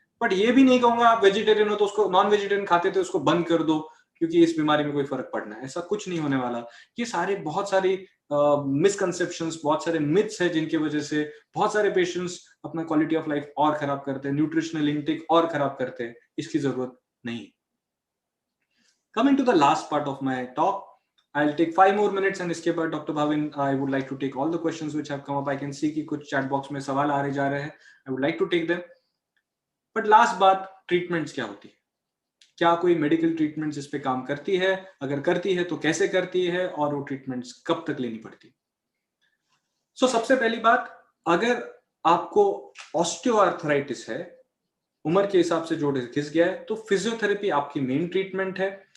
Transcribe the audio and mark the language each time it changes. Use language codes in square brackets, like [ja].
[hi] But ये भी नहीं कहूंगा आप वेजिटेरियन हो तो उसको, नॉन वेजिटेरियन खाते थे उसको बंद कर दो क्योंकि इस बीमारी में कोई फर्क पड़ना है, ऐसा कुछ नहीं होने वाला। ये सारे बहुत सारी मिसकंसेप्शंस, बहुत सारे मिथ्स है जिनकी वजह से बहुत सारे पेशेंट्स अपना क्वालिटी ऑफ लाइफ और खराब करते हैं, न्यूट्रिशनल इंटेक और खराब करते हैं। इसकी जरूरत नहीं। [en] Coming to the last part of my talk, I'll take 5 more minutes and [hi] इसके बाद doctor Bhavin, [en] I would like to take all the questions which have come up. I can see [hi] कि कुछ [en] chat box [hi] में सवाल आ रहे जा रहे हैं. [en] I would like to take them. But last [hi] बात, treatments क्या होती है? क्या कोई मेडिकल ट्रीटमेंट्स इस पे काम करती है? अगर करती है तो कैसे करती है और वो ट्रीटमेंट्स कब तक लेनी पड़ती है? सबसे पहली बात, अगर आपको ऑस्टियोआर्थराइटिस है, उम्र के हिसाब से जोड़ घिस गया है, तो फिजियोथेरेपी आपकी मेन ट्रीटमेंट है।